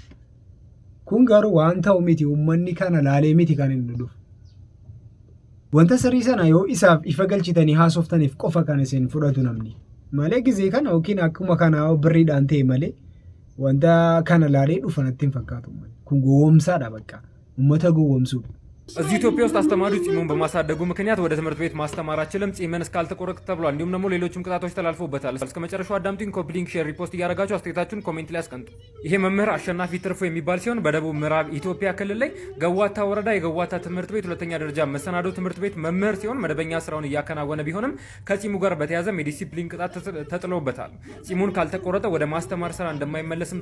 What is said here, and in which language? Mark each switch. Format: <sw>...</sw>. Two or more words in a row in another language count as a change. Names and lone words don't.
<om>Kun garuu waan ta'u miti uummanni kana laalee miti kan inni dhufu. Wanta sirrii sana yoo isaaf ifa galchitanii haasoftaniif qofa kan isin fudhatu namni. Malee gisee kana yookiin akkuma kana birriidhaan ta'e malee wanta kana laalee dhufanatti hin fakkaatu. Kun gowwoomsaadha bakka. Uummata gowwoomsuudha.</om> <am>እዚህ ኢትዮጵያ ውስጥ አስተማሪዎች ጺሙን በማሳደጉ ምክንያት ወደ ትምህርት ቤት ማስተማር አይችልም፣ ጺምን እስካልተቆረጥ ተብሏል። እንዲሁም ደግሞ ሌሎችም ቅጣቶች ተላልፎበታል። እስከ መጨረሻው አዳምጡኝ። ኮፒ ሊንክ፣ ሼር፣ ሪፖስት እያደረጋችሁ አስተያየታችሁን ኮሜንት ላይ አስቀምጡ። ይሄ መምህር አሸናፊ ትርፎ የሚባል ሲሆን በደቡብ ምዕራብ ኢትዮጵያ ክልል ላይ ገዋታ ወረዳ የገዋታ ትምህርት ቤት ሁለተኛ ደረጃ መሰናዶ ትምህርት ቤት መምህር ሲሆን መደበኛ ስራውን እያከናወነ ቢሆንም ከጺሙ ጋር በተያያዘ የዲሲፕሊን ቅጣት ተጥሎበታል። ጺሙን ካልተቆረጠ ወደ ማስተማር ስራ እንደማይመለስም</am>